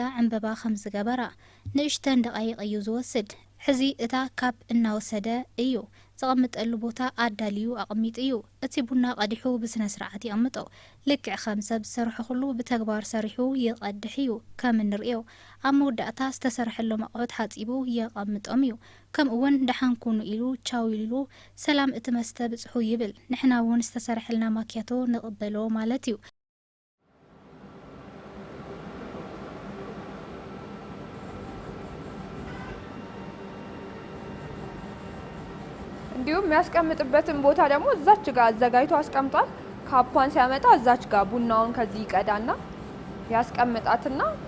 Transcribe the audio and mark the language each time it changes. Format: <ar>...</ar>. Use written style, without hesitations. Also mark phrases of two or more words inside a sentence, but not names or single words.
<ti>ዕምበባ ከም ዝገበራ ንእሽተን ደቃይቅ እዩ ዝወስድ ሕዚ እታ ካብ እናወሰደ እዩ ዘቐምጠሉ ቦታ ኣዳልዩ ኣቕሚጥ እዩ እቲ ቡና ቀዲሑ ብስነ ስርዓት ይቕምጦ ልክዕ ከም ሰብ ዝሰርሖ ኩሉ ብተግባር ሰሪሑ ይቐድሕ እዩ ከም እንሪኦ ኣብ መወዳእታ ዝተሰርሐሎም ኣቑሑት ሓፂቡ የቐምጦም እዩ ከም እውን ደሓንኩኑ ኢሉ ቻው ኢሉ ሰላም እቲ መስተ ብጽሑ ይብል ንሕና እውን ዝተሰርሐልና ማክያቶ ንቕበሎ ማለት እዩ</ti> <am>እንዲሁም የሚያስቀምጥበትን ቦታ ደግሞ እዛች ጋር አዘጋጅቶ አስቀምጧል ካፓን ሲያመጣ እዛች ጋር ቡናውን ከዚህ ይቀዳና ያስቀምጣትና</am>